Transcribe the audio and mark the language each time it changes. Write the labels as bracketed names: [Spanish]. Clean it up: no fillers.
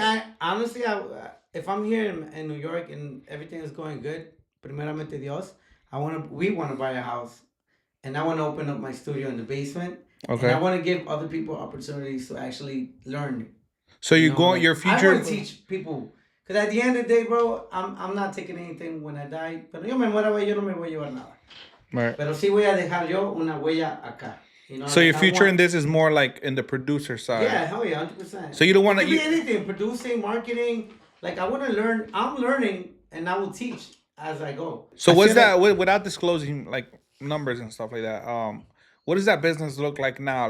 [English] I honestly, if I'm here in New York and everything is going good, primeramente Dios, we want to buy a house, and I want to open up my studio in the basement. Okay. And I want to give other people opportunities to actually learn. So your future. I want to teach people. Because at the end of the day, bro, I'm not taking anything when I die. [Spanish] Pero yo me muero, yo no me voy a llevar nada. [English] Right. [Spanish] Pero sí voy a dejar yo una huella acá. [English] So your future in this is more like in the producer side. Yeah, hell yeah, 100%. So you don't want to... It could be anything, producing, marketing. Like, I want to learn. I'm learning, and I will teach as I go. So what's that, without disclosing, like, numbers and stuff like that, what does that business look like now?